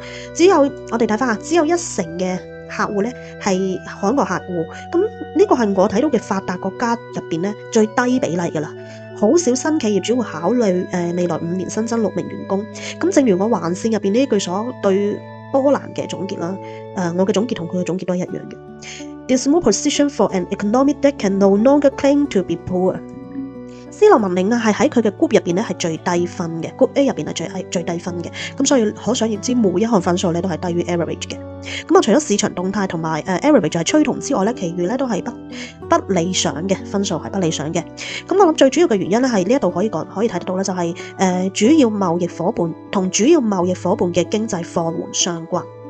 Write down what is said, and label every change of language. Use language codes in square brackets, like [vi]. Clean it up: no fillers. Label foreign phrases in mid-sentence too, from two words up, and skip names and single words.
[yue] 只有我哋睇翻下，只有1成嘅客戶咧係海外客戶，咁呢個係我睇到嘅發達國家入邊咧最低比例噶啦。好少新企業主會考慮未來5年新增6名員工。咁正如我橫線入邊呢一句所對波蘭嘅總結啦，我嘅總結同佢嘅總結都係一樣嘅。 [en] The small position for an economy that can no longer claim to be poor。 [yue] 斯洛文尼亞係喺佢嘅 group 入邊咧係最低分嘅，group A 入邊係最低分嘅，咁所以可想而知每一項分數咧都係低於 average 嘅。咁除咗市場動態同埋average 係趨同之外咧，其餘咧都係不理想嘅分數，係不理想嘅。咁我諗最主要嘅原因咧係呢一度可以睇得到咧，就係主要貿易夥伴同主要貿易夥伴嘅經濟放緩相關。